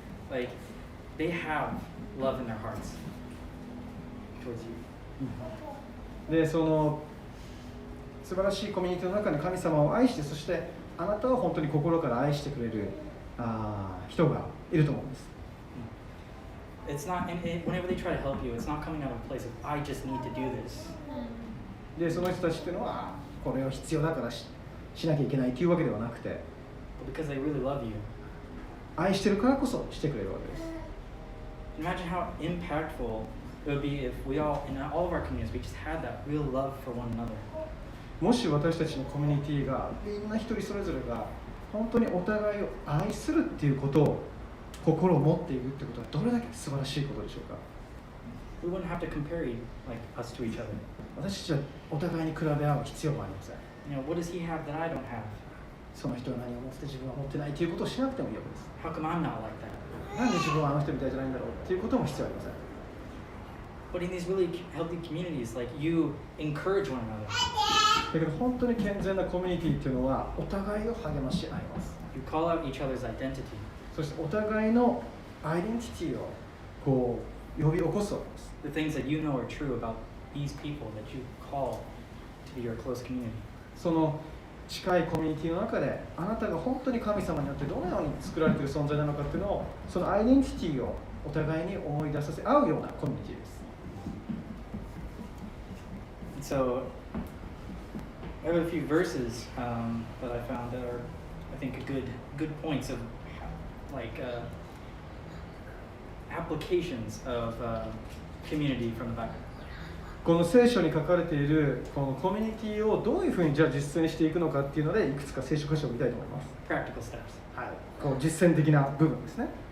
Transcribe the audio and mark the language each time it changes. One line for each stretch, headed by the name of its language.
English: Like they have love in their hearts towards you.
Japanese: で、その素晴らしいコミュニティの中に神様を愛して、そしてあなたを本当に心から愛してくれる人がいると思うんです。
English: It's not, whenever they try to help you, it's not coming out of a place of I just need to do this.
Japanese: で、その人たちっていうのはこれを必要だからしなきゃいけないというわけではなくて、
English: But because they really love you.
Japanese: 愛してるからこそしてくれるわけです。
English: Imagine how impactful it would be if we all, in all of our communities, we just had that real love for one another.
Japanese: もし私たちのコミュニティがみんな一人それぞれが本当にお互いを愛するっていうことを心を持っているってことはどれだけ素晴らしいことでしょうか。
English: we wouldn't have to compare like us to each other.
Japanese: 私たちはお互いに比べ合う必要もありません。
English: You know, what does he have that I don't have?
Japanese: その人は何を持ってて自分は持ってないということをしなくてもいいわけです。
English: How come I'm not like that?
Japanese: なんで自分はあの人みたいじゃないんだろうっていうことも必要ありません。
English: But in these really healthy communities, like you encourage one another.
Japanese: だけど本当に健全なコミュニティっていうのはお互いを励まし合います。
English: You call out each other's identity.
Japanese: そしてお互いのアイデンティティをこう呼び起こすわけです。
English: The things that you know are true about these people that you call to be your close community.
Japanese: その近いコミュニティの中であなたが本当に神様によってどのように作られている存在なのかっていうのをそのアイデンティティをお互いに思い出させ合うようなコミュニティです。
English: So I have a few verses that I found that are, I think, good points of like applications of community from the Bible.
Japanese: この聖書に書かれているこのコミュニティをどういうふうにじゃあ実践していくのかっていうのでいくつか聖書箇所を見たいと思います。
English: Practical steps.
Japanese: はい。こう実践的な部分ですね。